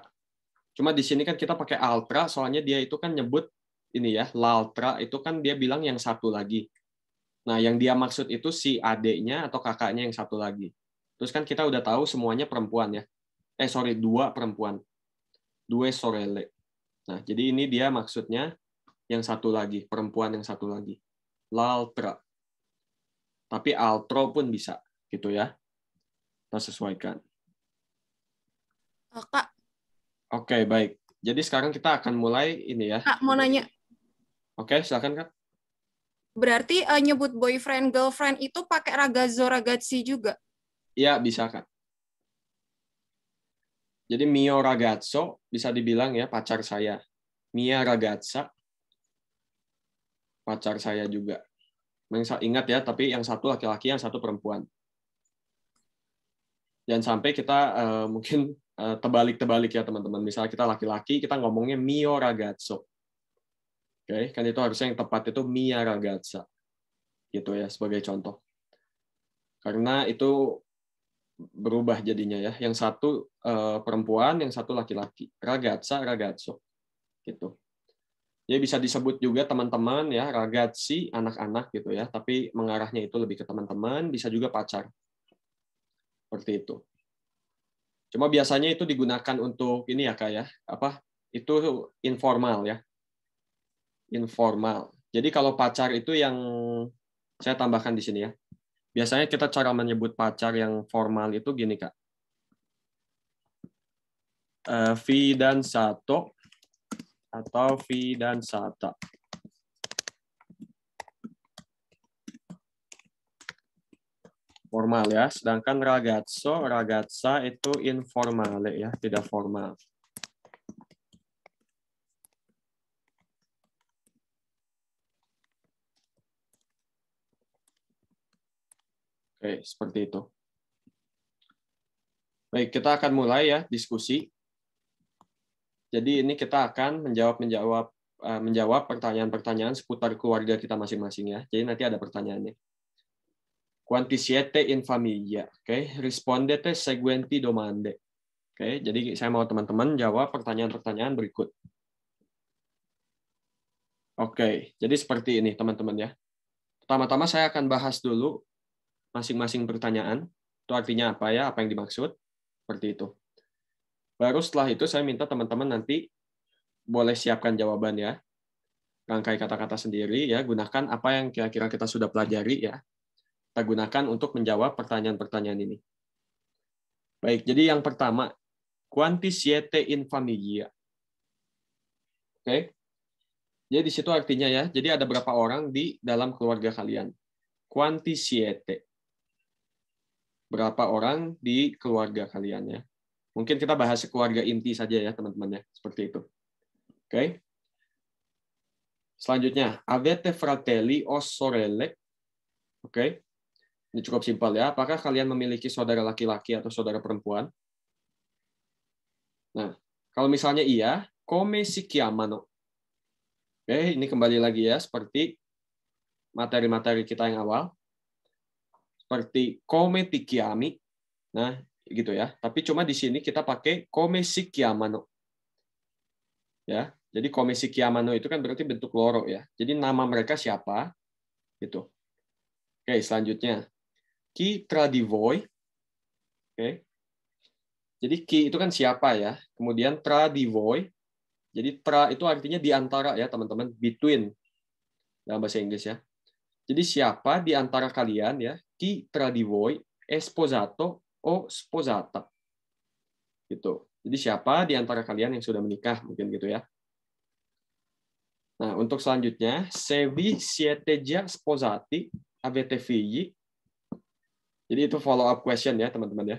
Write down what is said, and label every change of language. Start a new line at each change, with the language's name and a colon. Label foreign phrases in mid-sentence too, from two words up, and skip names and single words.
Indonesian: Cuma di sini kan kita pakai altra, soalnya dia itu kan nyebut ini ya, l'altra itu kan dia bilang yang satu lagi. Nah, yang dia maksud itu si adeknya atau kakaknya yang satu lagi. Terus kan kita udah tahu semuanya perempuan ya. 2 perempuan.
Italian: due sorelle.
Indonesian: Nah, jadi ini dia maksudnya yang satu lagi, perempuan yang satu lagi. L'altra. Tapi altro pun bisa, gitu ya. Kita sesuaikan. Kak, Oke, baik. Jadi sekarang kita akan mulai ini ya. Kak mau nanya. Oke, silakan Kak. Berarti nyebut
English: boyfriend, girlfriend
Indonesian: itu pakai
Italian: ragazzo, ragazzi
Indonesian: juga? Iya, bisa Kak. Jadi
Italian: mio ragazzo
Indonesian: bisa dibilang ya pacar saya.
Italian: Mia ragazza,
Indonesian: pacar saya juga. Ingat ya, tapi yang satu laki-laki, yang satu perempuan. Jangan sampai kita mungkin terbalik-terbalik ya teman-teman. Misalnya kita laki-laki, kita ngomongnya
Italian: mio ragazzo.
Indonesian: Oke, kan itu harusnya yang tepat itu
Italian: mia ragazza.
Indonesian: Gitu ya, sebagai contoh. Karena itu berubah jadinya ya. Yang satu perempuan, yang satu laki-laki.
Italian: Ragazza, ragazzo.
Indonesian: Gitu. Jadi bisa disebut juga teman-teman ya, ragazzi, anak-anak gitu ya. Tapi mengarahnya itu lebih ke teman-teman, bisa juga pacar. Seperti itu. Cuma biasanya itu digunakan untuk ini ya Kak ya. Itu informal ya. Informal. Jadi kalau pacar itu yang saya tambahkan di sini ya. Biasanya kita cara menyebut pacar yang formal itu gini Kak. Fidanzato atau fidanzata. Formal ya, sedangkan
Italian: ragazzo, ragazza
Indonesian: itu informale ya, tidak formal. Oke, seperti itu. Baik, kita akan mulai ya diskusi. Jadi ini kita akan menjawab pertanyaan-pertanyaan seputar keluarga kita masing-masing ya. Jadi nanti ada pertanyaannya.
Italian: Quanti siete in famiglia? Oke, rispondete seguenti domande.
Indonesian: Oke, jadi saya mau teman-teman jawab pertanyaan-pertanyaan berikut. Oke, jadi seperti ini teman-teman ya. Pertama-tama saya akan bahas dulu masing-masing pertanyaan. Itu artinya apa ya? Apa yang dimaksud? Seperti itu. Baru setelah itu saya minta teman-teman nanti boleh siapkan jawaban ya. Rangkai kata-kata sendiri ya, gunakan apa yang kira-kira kita sudah pelajari ya. Kita gunakan untuk menjawab pertanyaan-pertanyaan ini. Baik, jadi yang pertama,
Italian: quanti siete in famiglia?
Indonesian: Oke. Jadi di situ artinya ya, jadi ada berapa orang di dalam keluarga kalian?
Italian: Quanti siete?
Indonesian: Berapa orang di keluarga kalian ya? Mungkin kita bahas keluarga inti saja ya, teman-teman ya, seperti itu. Oke. Selanjutnya,
Italian: avete fratelli o sorelle?
Indonesian: Oke. Ini cukup simpel ya. Apakah kalian memiliki saudara laki-laki atau saudara perempuan? Nah, kalau misalnya iya,
Italian: come si chiamano?
Indonesian: Oke, ini kembali lagi ya, seperti materi-materi kita yang awal.
Italian: Seperti come ti chiami.
Indonesian: Nah, gitu ya. Tapi cuma di sini kita pakai
Italian: come si chiamano.
Indonesian: Ya. Jadi
Italian: come si chiamano
Indonesian: itu kan berarti bentuk loro ya. Jadi nama mereka siapa? Gitu. Oke, selanjutnya.
Italian: Chi tra di voi?
Indonesian: Oke. Jadi chi itu kan siapa ya.
Italian: Kemudian tra di voi.
Indonesian: Jadi tra itu artinya di antara ya, teman-teman, between dalam bahasa Inggris ya. Jadi siapa di antara kalian ya?
Italian: Chi tra di voi è sposato o sposata.
Indonesian: Gitu. Jadi siapa di antara kalian yang sudah menikah, mungkin gitu ya. Nah, untuk selanjutnya,
Italian: se vi siete già sposati, avete figli.
Indonesian: Jadi itu
English: follow up question
Indonesian: ya, teman-teman ya.